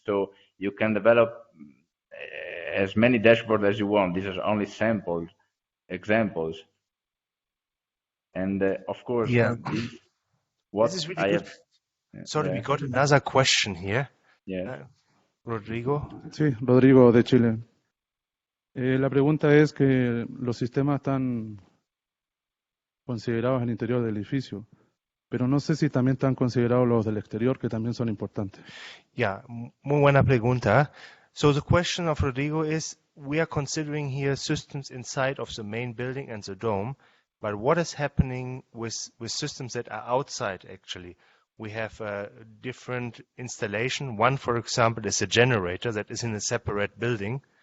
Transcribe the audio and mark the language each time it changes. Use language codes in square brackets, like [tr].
[en] So you can develop as many dashboards as you want. These are only sample examples. And of course, this is really good. Sorry, we got another question here. Yeah. Rodrigo. [es] Sí, Rodrigo de Chile. La pregunta es que los sistemas están considerados al interior del edificio, pero no sé si también están considerados los del exterior, que también son importantes. Yeah, muy buena pregunta. [en] So the question of Rodrigo is, we are considering here systems inside of the main building and the dome, but what is happening with systems that are outside actually? We have a different installation. One, for example, is a generator that is in a separate building.